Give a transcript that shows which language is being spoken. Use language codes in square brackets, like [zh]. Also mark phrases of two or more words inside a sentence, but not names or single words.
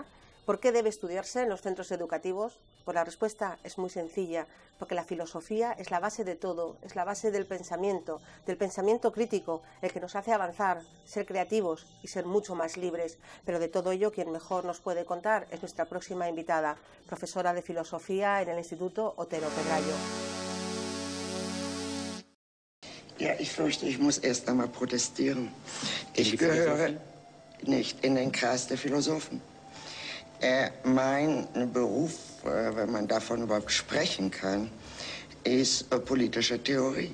[es] ¿Por qué debe estudiarse en los centros educativos? Pues la respuesta es muy sencilla, porque la filosofía es la base de todo, es la base del pensamiento crítico, el que nos hace avanzar, ser creativos y ser mucho más libres. Pero de todo ello, quien mejor nos puede contar es nuestra próxima invitada, profesora de filosofía en el Instituto Otero Pedrayo. [de] Ja, ich fürchte, ich muss erst einmal protestieren. Ich gehöre nicht in den Kreis der Philosophen. Mein Beruf, wenn man davon überhaupt sprechen kann, ist politische Theorie.